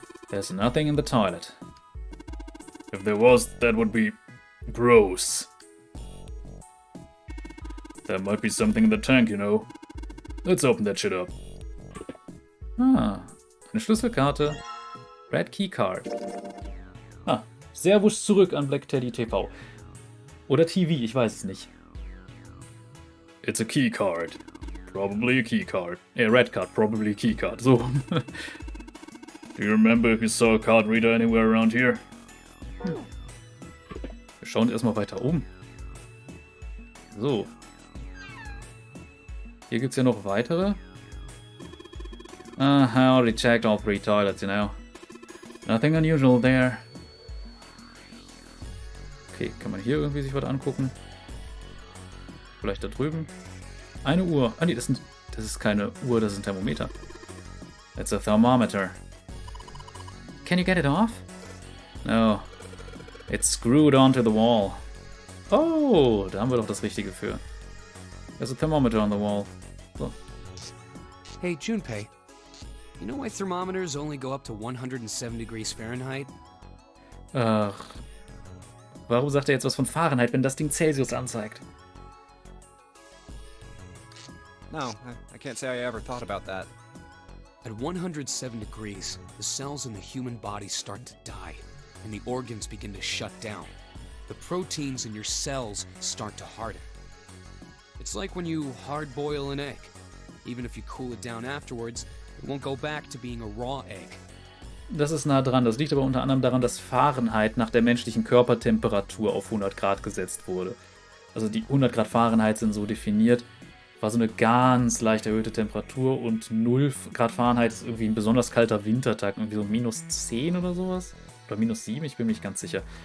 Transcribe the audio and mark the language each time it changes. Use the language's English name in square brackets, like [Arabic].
[English] There's nothing in the toilet. If there was, that would be gross. There might be something in the tank, you know. Let's open that shit up. [German] Ah, eine Schlüsselkarte. Red Key Card. Ah, Servus zurück an Black Teddy TV. Oder TV, ich weiß es nicht. [English] It's a key card. Probably a key card. Red card, probably a key card. So. Do you remember if you saw a card reader anywhere around here? [German] Wir schauen erstmal weiter um. So. Hier gibt es ja noch weitere. [English] I already checked all 3 toilets, you know. Nothing unusual there. [German] Okay, kann man hier irgendwie sich was angucken? Vielleicht da drüben. Eine Uhr. Ah nee, das ist keine Uhr, das ist ein Thermometer. [English] It's a thermometer. Can you get it off? No. It's screwed onto the wall. [German] Oh, da haben wir doch das Richtige für. [English] There's a thermometer on the wall. So. Hey, Junpei. You know why thermometers only go up to 107 degrees Fahrenheit? Ach. [German] Warum sagt er jetzt was von Fahrenheit, wenn das Ding Celsius anzeigt? [English] No, I can't say I ever thought about that. At 107 degrees, the cells in the human body start to die, and the organs begin to shut down. The proteins in your cells start to harden. It's like when you hard-boil an egg. Even if you cool it down afterwards, it won't go back to being a raw egg. [German] Das ist nah dran. Das liegt aber unter anderem daran, dass Fahrenheit nach der menschlichen Körpertemperatur auf 100 Grad gesetzt wurde. Also die 100 Grad Fahrenheit sind so definiert. War so eine ganz leicht erhöhte Temperatur und 0 Grad Fahrenheit ist irgendwie ein besonders kalter Wintertag. Irgendwie so minus 10 oder sowas. Oder minus 7, ich bin mir nicht ganz sicher.